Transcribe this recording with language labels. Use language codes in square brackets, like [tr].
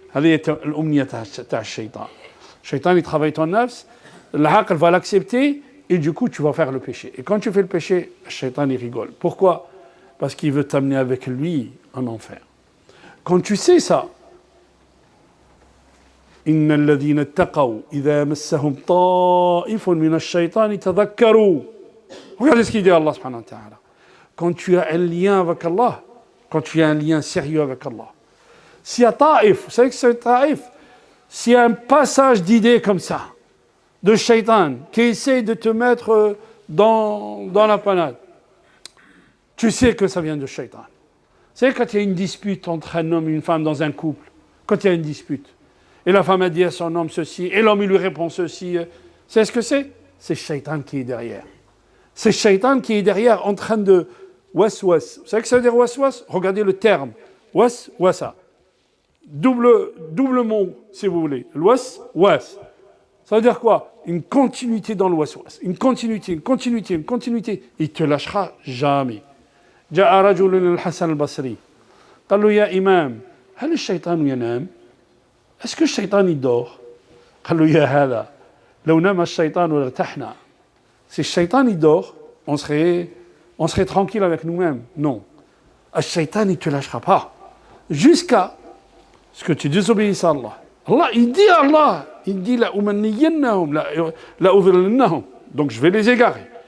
[fr] Allez, Shaitan. Shaitan, il travaille ton nafs. L'aql va l'accepter. Et du coup, tu vas faire le péché. Et quand tu fais le péché, Shaitan, il rigole. Pourquoi? Parce qu'il veut t'amener avec lui en enfer. Quand tu sais ça, [ar] إن الذين اتقوا إذا مسهم طائف من الشيطان تذكروا. [fr] Regardez ce qu'il dit Allah subhanahu wa ta'ala. Quand tu as un lien avec Allah, quand tu as un lien sérieux avec Allah, s'il y a taif, vous savez que c'est taif, s'il y a un passage d'idées comme ça, de shaitan, qui essaie de te mettre dans la panade, tu sais que ça vient de shaitan. Vous savez, quand il y a une dispute entre un homme et une femme dans un couple, quand il y a une dispute, et la femme a dit à son homme ceci, et l'homme il lui répond ceci, c'est ce que c'est? C'est shaitan qui est derrière. C'est shaitan qui est derrière en train de waswas. Vous savez que ça veut dire waswas? Regardez le terme. Wasa. Double mot, si vous voulez. Was. Ça veut dire quoi? Une continuité dans le waswas. Une continuité. Il ne te lâchera jamais. [ar] جاء رجل للحسن البصري قال له يا إمام هل الشيطان ينام؟ Est-ce que le shaitan il dort? قال له يا هذا لو نام الشيطان لارتحنا. [fr] Si le shaitan il dort, on serait tranquille avec nous-mêmes. Non. Le shaitan il ne te lâchera pas. Jusqu'à ce que tu désobéisses à Allah. Il dit la umanniyannahum, la udhillannahum. Donc je vais les égarer.